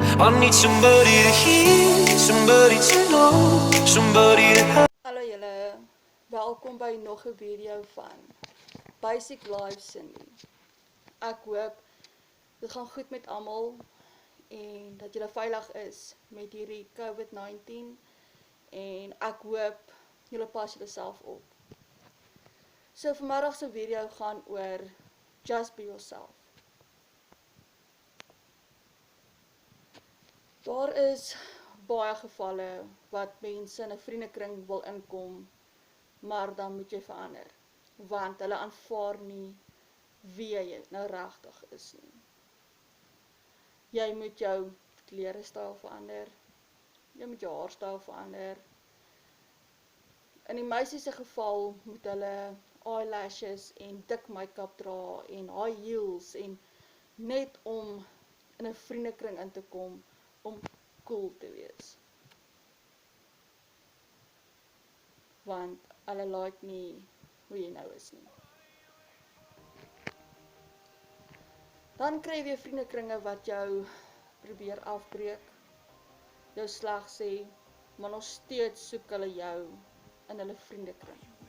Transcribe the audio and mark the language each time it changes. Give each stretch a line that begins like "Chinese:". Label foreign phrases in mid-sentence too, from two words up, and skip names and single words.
English: I need somebody to hear, somebody to know, somebody to have.
Afrikaans: Hallo julle, welkom by nog 'n video van Basic Life Cindy. Ek hoop dit gaan goed met almal en dat julle veilig is met hierdie COVID-19 en ek hoop julle pas julleself op. So vanmiddag se video gaan oor
English: just be yourself.
Afrikaans: Daar is baie gevalle wat mense in 'n vriendekring wil inkom, maar dan moet jy verander, want hulle aanvaar nie wie jy nou regtig is nie. Jy moet jou klerestyl verander, jy moet jou haarstyl verander. In die meisie se geval moet hulle eyelashes en dik make-up dra en
English: high heels
Afrikaans: en net om in 'n vriendekring in te kom om cool te wees. Want hulle like nie hoe jy nou is nie. Dan kry jy weer vriendekringe wat jou probeer afbreek, jou sleg sê, maar nog steeds soek hulle jou in hulle vriendekring.